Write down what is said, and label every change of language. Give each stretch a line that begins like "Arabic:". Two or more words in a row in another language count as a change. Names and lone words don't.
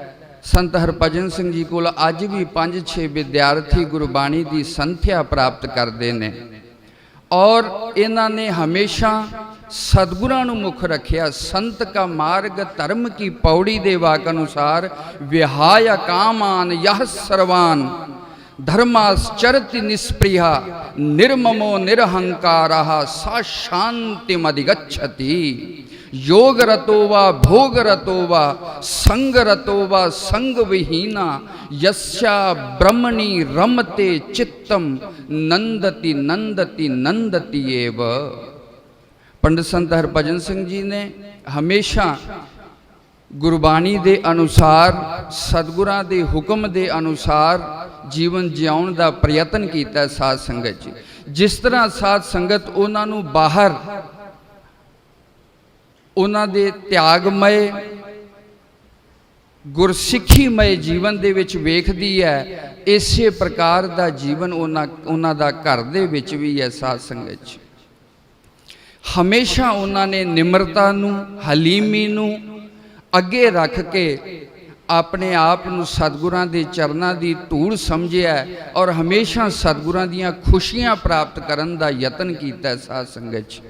Punjabi: ਸੰਤ ਹਰਭਜਨ ਸਿੰਘ ਜੀ ਕੋਲ ਅੱਜ ਵੀ 5-6 ਵਿਦਿਆਰਥੀ ਗੁਰਬਾਣੀ ਦੀ ਸੰਥਿਆ ਪ੍ਰਾਪਤ ਕਰਦੇ ਨੇ ਔਰ ਇਹਨਾਂ ਨੇ ਹਮੇਸ਼ਾ ਸਤਿਗੁਰਾਂ ਨੂੰ ਮੁੱਖ ਰੱਖਿਆ। ਸੰਤ ਕਾ ਮਾਰਗ ਧਰਮ ਕੀ ਪੌੜੀ ਦੇ ਵਾਕ ਅਨੁਸਾਰ
Sanskrit: विहाय कामान् यः सर्वान् धर्माचरति निःस्पृहा निर्ममो निरहंकारः स शान्तिमधिगच्छति योग रतो वा भोग रतो वा संग रतो वा संग विहीना यस्या ब्रह्मणि रमते चित्तम नंदति नंदति नंदति एव।
Punjabi: ਪੰਡਿਤ ਸੰਤ ਹਰਭਜਨ ਸਿੰਘ ਜੀ ਨੇ ਹਮੇਸ਼ਾ ਗੁਰਬਾਣੀ ਦੇ ਅਨੁਸਾਰ, ਸਤਿਗੁਰਾਂ ਦੇ ਹੁਕਮ ਦੇ ਅਨੁਸਾਰ ਜੀਵਨ ਜਿਉਣ ਦਾ ਪ੍ਰਯਤਨ ਕੀਤਾ। ਸਾਧ ਸੰਗਤ ਜੀ, ਜਿਸ ਤਰ੍ਹਾਂ ਸਾਧ ਸੰਗਤ ਉਨ੍ਹਾਂ ਨੂੰ ਬਾਹਰ ਉਹਨਾਂ ਦੇ ਤਿਆਗਮय ਗੁਰਸਿੱਖੀਮय ਜੀਵਨ ਦੇ ਵਿੱਚ ਵੇਖਦੀ ਹੈ, ਇਸੇ ਪ੍ਰਕਾਰ ਦਾ ਜੀਵਨ ਉਹਨਾਂ ਦਾ ਘਰ ਦੇ ਵਿੱਚ ਵੀ ਹੈ। ਸਾਧ ਸੰਗਤ ਜੀ, ਹਮੇਸ਼ਾ ਉਹਨਾਂ ਨੇ ਨਿਮਰਤਾ ਨੂੰ, ਹਲੀਮੀ ਨੂੰ ਅੱਗੇ ਰੱਖ ਕੇ ਆਪਣੇ ਆਪ ਨੂੰ ਸਤਿਗੁਰਾਂ ਦੇ ਚਰਨਾਂ ਦੀ ਧੂੜ ਸਮਝਿਆ ਔਰ ਹਮੇਸ਼ਾ ਸਤਿਗੁਰਾਂ ਦੀਆਂ ਖੁਸ਼ੀਆਂ ਪ੍ਰਾਪਤ ਕਰਨ ਦਾ ਯਤਨ ਕੀਤਾ ਸਾਧ ਸੰਗਤ 'ਚ।